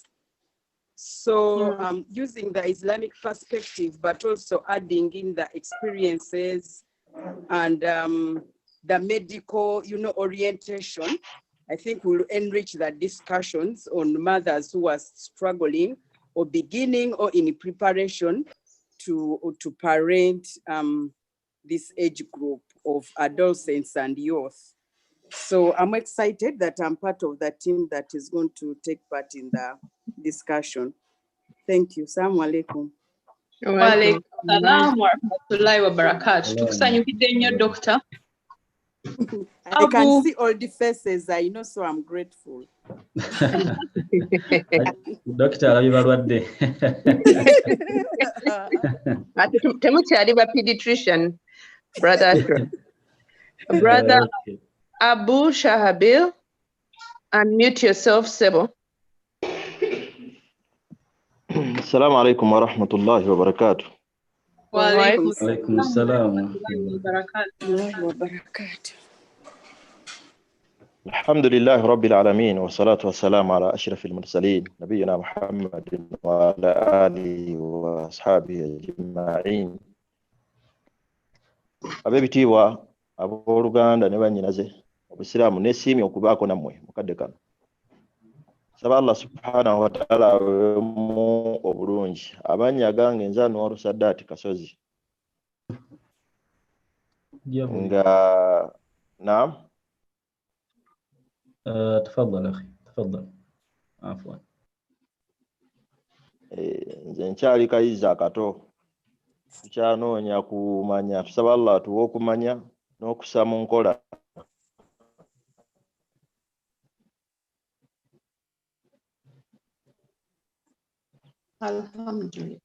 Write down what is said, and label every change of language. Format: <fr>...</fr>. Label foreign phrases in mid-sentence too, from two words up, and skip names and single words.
<en>So using the Islamic perspective, but also adding in the experiences and the medical, you know, orientation, I think will enrich the discussions on mothers who are struggling or beginning or in preparation to parent this age group of adolescents and youth. So I'm excited that I'm part of the team that is going to take part in the discussion. Thank you.</en> <ar>السلام عليكم. وعليكم السلام ورحمة الله وبركاته.</ar> <lg>Tukusanyukidde nnyo Doctor.</lg> <en>I can see all the faces, I know, so I'm grateful. Doctor, are you balwadde?</en> <lg>Temukyali ba pediatrician, brother.</lg> <en>Brother Okay. Abu Shahabil, unmute yourself,</en> <lg>Sebo.</lg> <ar>السلام عليكم ورحمة الله وبركاته. وعليكم عليكم السلام. ورحمة الله وبركاته. الحمد لله رب العالمين والصلاة والسلام على أشرف المرسلين نبينا محمد وعلى آله وأصحابه أجمعين.</ar> <lg>Abebitiibwa abooluganda ne bannyinaze obusiraamu n'essiimi okubaako nammwe mukadde kano. Saba Allah</lg> <ar>سبحانه وتعالى</ar> <lg>mu obulungi amannya gange nze Anwar Sadaat Kasozi nga naam</lg> <ar>تفضل أخي تفضل عفوا.</ar> <lg>nze nkyali kayizi akato tukyanoonya kumanya tusaba Allah atuwe okumanya n'okussa mu nkola.</lg> <ar>الحمد لله.</ar>